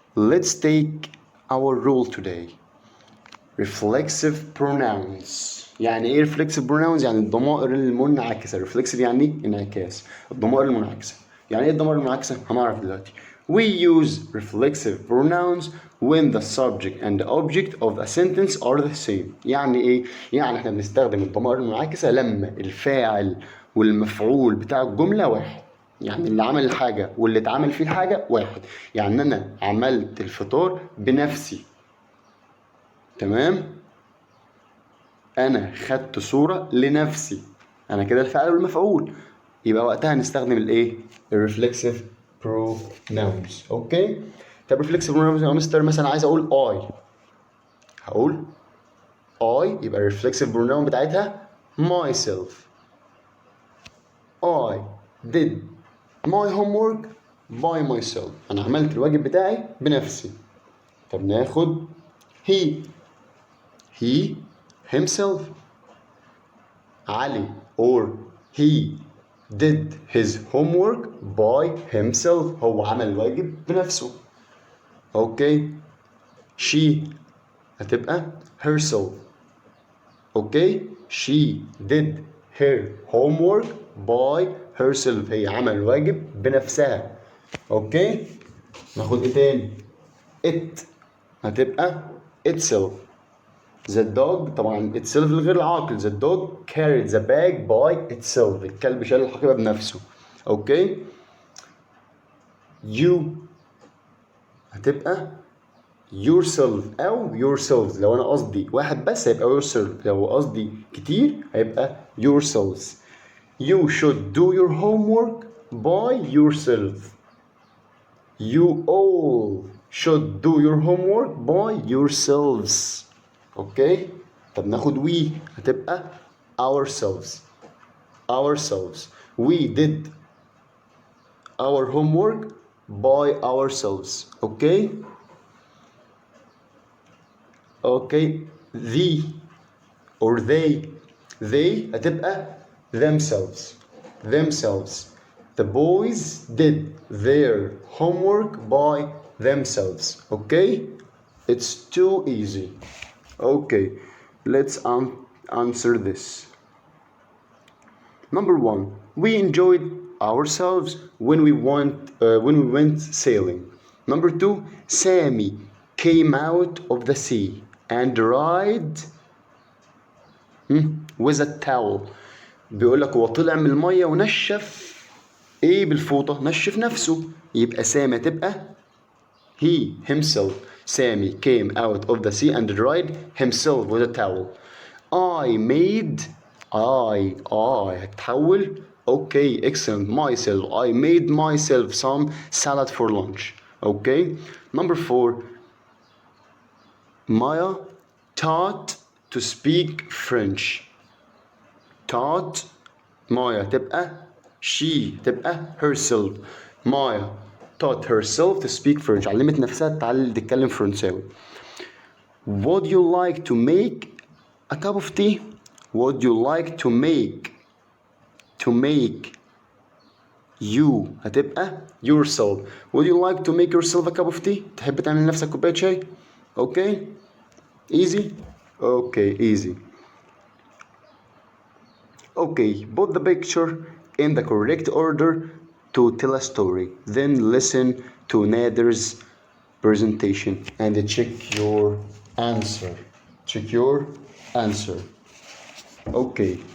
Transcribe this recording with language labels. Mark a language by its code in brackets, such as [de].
[en] Let's take our rule today. Reflexive pronouns. [ar] يعني ايه reflexive pronouns؟ يعني الضمائر المنعكسة. reflexive يعني انعكاس. الضمائر المنعكسة. يعني ايه الضمائر المنعكسة؟ هنعرف دلوقتي. [en] We use reflexive pronouns when the subject and the object of a sentence are the same. [ar] يعني ايه؟ يعني احنا بنستخدم الضمائر المنعكسة لما الفاعل والمفعول بتاع الجملة واحد. يعني اللي عمل الحاجة واللي اتعمل فيه الحاجة واحد. يعني أنا عملت الفطار بنفسي. تمام؟ أنا خدت صورة لنفسي. أنا كده الفاعل والمفعول. يبقى وقتها نستخدم الإيه؟ الرeflexive pronouns. أوكي؟ طب reflexive pronouns يا مستر مثلا عايز أقول I. هقول I يبقى reflexive pronoun بتاعتها myself. [en] I did my homework by myself. [ar] أنا عملت الواجب بتاعي بنفسي. طب ناخد he himself. [en] علي or he did his homework by himself. [ar] هو عمل الواجب بنفسه. اوكي. [en] she هتبقى herself. [ar] اوكي. [en] she did her homework by herself. [ar] هي عمل الواجب بنفسها. اوكي. ناخد ايه تاني؟ it هتبقى itself. [en] The dog طبعا itself [ar] الغير العاقل. [en] The dog carried the bag by itself. [ar] الكلب شال الحقيبة بنفسه. [en] Okay. You هتبقى yourself أو yourselves. [ar] لو أنا قصدي واحد بس هيبقى yourself. لو قصدي كتير هيبقى yourselves. [en] You should do your homework by yourself. You all should do your homework by yourselves. Okay. [ar] طب ناخد we هتبقى ourselves. [en] Ourselves. We did our homework by ourselves. Okay. Okay. The or they هتبقى themselves. Themselves. The boys did their homework by themselves. Okay. It's too easy. Okay, let's answer this. Number 1, we enjoyed ourselves when we went sailing. Number 2, Sammy came out of the sea and dried with a towel. [ar] بيقول لك هو طلع من الميه ونشف ايه بالفوطه؟ نشف نفسه. يبقى سامي تبقى he himself. [en] Sammy came out of the sea and dried himself with a towel. [ar] I هتحول. [en] Okay, excellent. Myself. I made myself some salad for lunch. Okay. Number 4. Maya taught to speak French. Taught. [ar] Maya تبقى she تبقى herself. [en] Maya taught herself to speak French. [ar] علمت نفسها تتكلم فرنساوي. [en] Would you like to make a cup of tea? Would you like to make you هتبقى yourself. Would you like to make yourself a cup of tea? [ar] تحب تعمل لنفسك كوباية شاي؟ Okay. [en] Easy. Okay, easy. Okay, put the picture in the correct order to tell a story. Then listen to Nader's presentation and check your answer. Check your answer. Okay.